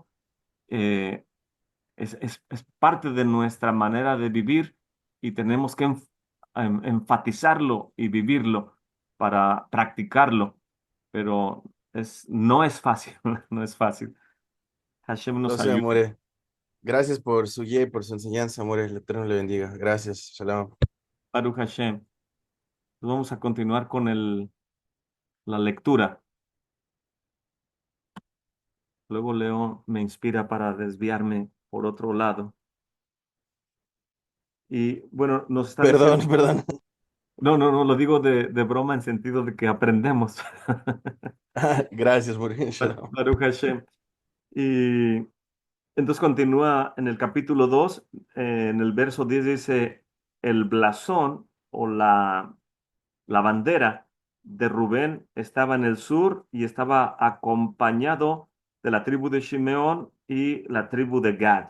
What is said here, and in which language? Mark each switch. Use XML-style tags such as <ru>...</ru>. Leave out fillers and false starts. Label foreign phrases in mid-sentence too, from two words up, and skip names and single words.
<es>eh, es parte de nuestra manera de vivir y tenemos que enfatizarlo y vivirlo para practicarlo, pero no es fácil, no es fácil. Hashem Lo nos sé, ayude. amore. Gracias por su guía y por su enseñanza, amore. El Eterno le bendiga. Gracias.</es> <he>Shalom. ברוך השם.</he> <es>Pues vamos a continuar con la lectura. Luego Leo me inspira para desviarme por otro lado. Y bueno, nos están Perdón, diciendo, perdón. no, no, no, lo digo de broma en sentido de que aprendemos. Gracias, amore.</es> <he>Shalom. ברוך השם.</he> <es>Y entonces continúa en el capítulo 2 en el verso 10 dice, el blasón o la bandera de Rubén estaba en el sur y estaba acompañado de la tribu de Shimeón y la tribu de Gad.</es>